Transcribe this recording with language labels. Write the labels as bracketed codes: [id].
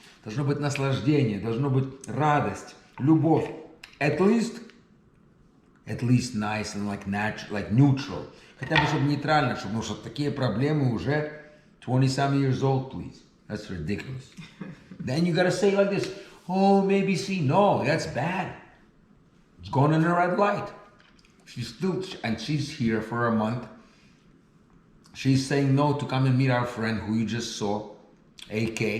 [ru] Должно быть наслаждение, должно быть радость, любовь. [en] At least nice and like natural, like neutral. [ru] Хотя бы чтобы нейтрально, потому что такие проблемы уже [en] 20-some years old, please. That's ridiculous. Then you gotta say like this, oh, maybe see, no, that's bad. It's going in a red light. She's here for a month. She's saying no to come and meet our friend who you just saw, AK.